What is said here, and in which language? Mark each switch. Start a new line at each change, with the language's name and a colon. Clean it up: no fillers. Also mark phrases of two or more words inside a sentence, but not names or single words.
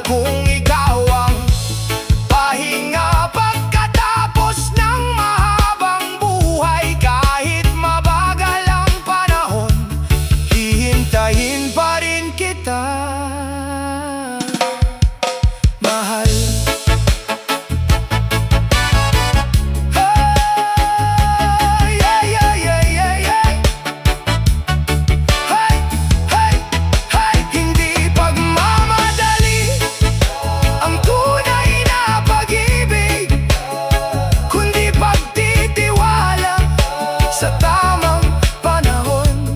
Filipino: Kung ikaw ang pahinga pagkatapos ng mahabang buhay, kahit mabagal ang panahon, hihintayin pa rin kita, mahal.
English: Hey, yeah, yeah, yeah, yeah, yeah. Hey, hey, hey.
Filipino: Hindi pagmamadali ang tunay na pag-ibig, kundi pagtitiwala sa tamang panahon.